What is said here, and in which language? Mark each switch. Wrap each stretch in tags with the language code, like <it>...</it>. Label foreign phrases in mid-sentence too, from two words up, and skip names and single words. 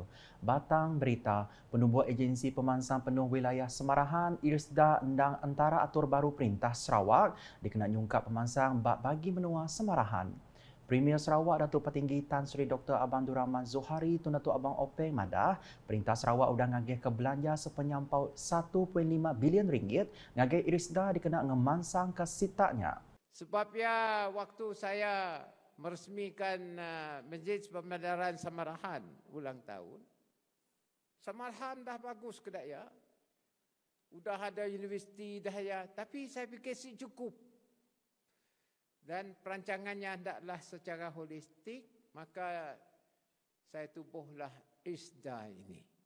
<iba>Batang berita, penubuh agensi pemansang penuh wilayah Semarahan, IRSDA endang antara atur baru Perintah Sarawak dikena nyungkap pemansang bak bagi menua Semarahan. Premier Sarawak Datuk Petinggi Tan Sri Dr. Abang Abdul Zohari Tun Datuk Abang Openg madah, Perintah Sarawak sudah ngagih ke belanja sepenyampau 1.5 bilion ringgit ngagih IRSDA dikena ngemansang ke sitaknya.</iba> <ms>Sebabnya waktu saya meresmikan Masjid Pemandaran Semarahan ulang tahun, Semarahan dah bagus ke ya. Udah ada universiti dah ya, tapi saya fikir si cukup. Dan perancangannya hendaklah secara holistik, maka saya tubuhlah IRSDA ini.</ms>